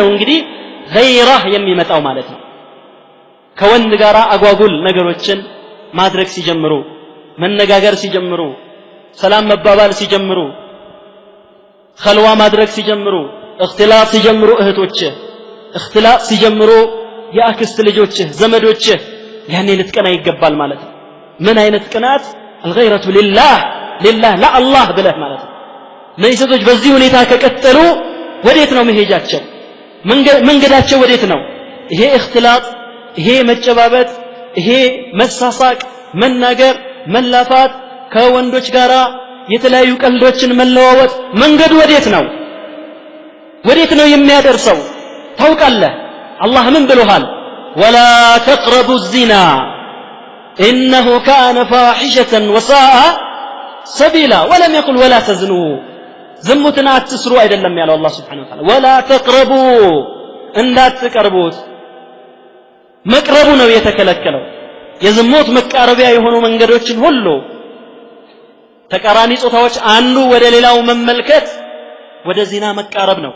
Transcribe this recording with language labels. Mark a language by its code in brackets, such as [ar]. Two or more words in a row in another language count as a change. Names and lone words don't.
[am] እንግዲህ ገይራህ የሚመጣው ማለት ነው ከወንድ ጋር አጓጉል ነገሮችን ማድረግ ሲጀምሩ መነጋገር ሲጀምሩ ሰላም መባባል ሲጀምሩ ኸልዋ ማድረግ ሲጀምሩ اختلاط ሲጀምሩ እህቶች اختلاط ሲጀምሩ ያክስት ልጆች ዘመዶች ያኔ ልትቀና ይገባል ማለት ነው ምን አይነት ቅናት [ar] الغيرة لله لا الله [am] ብለህ ማለት ነው ለይሰቶች በዚህ ሁኔታ ከቀጠሉ ወዴት ነው መሄጃቸው መንገዳቸው ወዴት ነው ይሄ اختلاط ይሄ መጨባበጥ ይሄ መሳሳቅ መናገር መላፋት ከወንዶች ጋራ የተለያዩ ቀልዶችን መለዋወጥ መንገዱ ወዴት ነው የሚያደርሰው ታውቃለህ አላህ ምን ብሎሃል [ar] ولا تقربوا الزنا انه كان فاحشة وساء سبيلا ولم يقل ولا تزنوا [am] ዝሙትን አትስሩ አይደለም ያለው አላህ [ar] سبحانه وتعالى [am] ولا تقربوا እንዳትቀርቡት መቅረቡ ነው የተከለከለው የዝሙት መቃረቢያ የሆኑ መንገዶችን ሁሉ ተቃራኒ ጾታዎች አንዱ ወደ ሌላው መመልከት ወደ ዚና መቃረብ ነው።